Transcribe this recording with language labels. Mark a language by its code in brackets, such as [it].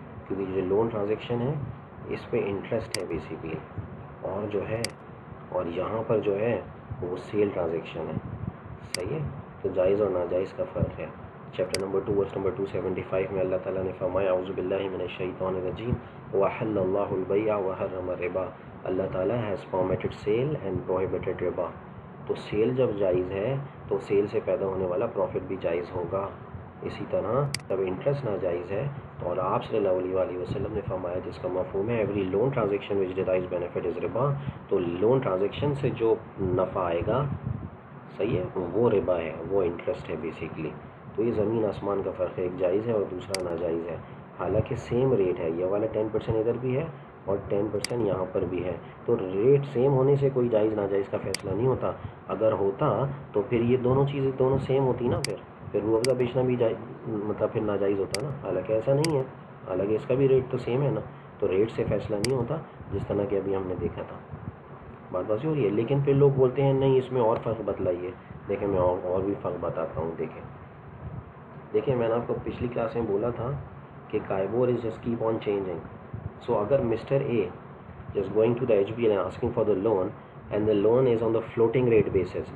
[ur] کیونکہ جو loan transaction ہے اس پہ انٹرسٹ ہے بیسیکلی، اور جو ہے اور یہاں پر جو ہے وہ سیل ٹرانزیکشن ہے. صحیح ہے. تو جائز اور ناجائز کا فرق ہے. چیپٹر نمبر 2 ورس نمبر 275 میں اللہ تعالیٰ نے فرمایا [ar] اعوذ باللہ من الشیطان الرجیم وَأَحَلَّ اللَّهُ الْبَيْعَ وَحَرَّمَ الرِّبَا. [en] اللہ تعالیٰ has permitted sale and prohibited riba. [ur] تو سیل جب جائز ہے تو سیل سے پیدا ہونے والا پروفٹ بھی جائز ہوگا. اسی طرح جب انٹرسٹ ناجائز ہے تو اور آپ صلی اللہ علیہ وسلم نے فرمایا جس کا مفہوم ہے [en] Every loan transaction which drives benefit is ربا. [ur] تو لون ٹرانزیکشن سے جو نفع آئے گا صحیح ہے وہ ربا ہے، وہ انٹرسٹ ہے بیسیکلی. تو یہ زمین آسمان کا فرق ہے. ایک جائز ہے اور دوسرا ناجائز ہے. حالانکہ سیم ریٹ ہے. یہ والا 10% ادھر بھی ہے اور 10% یہاں پر بھی ہے. تو ریٹ سیم ہونے سے کوئی جائز ناجائز کا فیصلہ نہیں ہوتا. اگر ہوتا تو پھر یہ دونوں چیزیں دونوں سیم ہوتی نا. پھر روح افزا بیچنا بھی مطلب پھر ناجائز ہوتا نا. حالانکہ ایسا نہیں ہے. حالانکہ اس کا بھی ریٹ تو سیم ہے نا. تو ریٹ سے فیصلہ نہیں ہوتا جس طرح کہ ابھی ہم نے دیکھا تھا. بات واضح ہو رہی ہے. لیکن پھر لوگ بولتے ہیں نہیں اس میں اور فرق بتلائیے. دیکھیں میں اور بھی فرق بتاتا ہوں. دیکھیں میں نے آپ کو پچھلی کلاس میں بولا تھا کہ [en] KIBOR is just keep on changing. So اگر mister A just going to the H B and asking for the loan and the loan is on the floating rate basis.